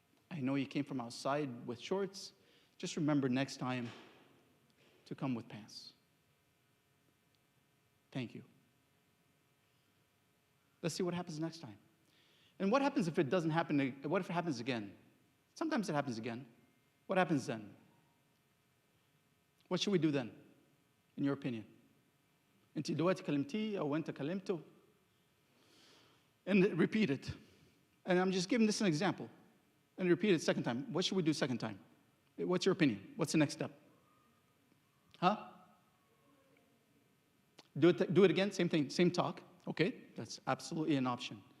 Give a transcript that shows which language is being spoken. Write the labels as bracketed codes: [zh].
[en] I know you came from outside with shorts. Just remember next time to come with pants. Thank you. Let's see what happens next time. And what happens if it doesn't happen? What if it happens again? Sometimes it happens again. What happens then? What should we do then, in your opinion? [ar] أنت دلوقتي كلمتيه أو أنت كلمته. [en] And repeat it. And I'm just giving this an example. And repeat it second time. What should we do second time? What's your opinion? What's the next step? Huh? Do it again, same thing, same talk. Okay, that's absolutely an option.